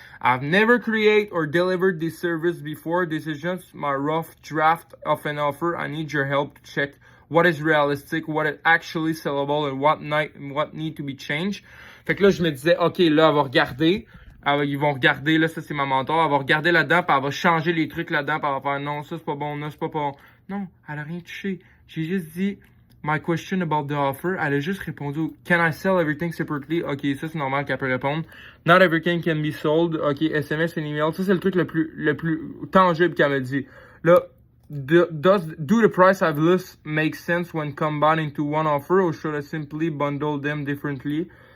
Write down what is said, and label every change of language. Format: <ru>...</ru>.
<en>I've never created or delivered this service before. This is just my rough draft of an offer. I need your help to check what is realistic, what is actually sellable, and what need to be changed.</en> <fr>Fait que là, je me disais, OK, là, elle va regarder. Ils vont regarder, là, ça, c'est ma mentor. Elle va regarder là-dedans, puis elle va changer les trucs là-dedans, puis elle va faire, non, ça, c'est pas bon, non, c'est pas bon. Non, elle a rien touché. J'ai juste dit,</fr> <en>my question about the offer.</en> <fr>Elle a juste répondu,</fr> <en>can I sell everything separately?</en> <fr>OK, ça, c'est normal qu'elle peut répondre.</fr> <en>Not everything can be sold. OK, SMS and email.</en> <fr>Ça, c'est le truc le plus tangible qu'elle m'a dit.</fr> <en>Là, do the price I've list make sense when combined into one offer, or should I simply bundle them differently?</en>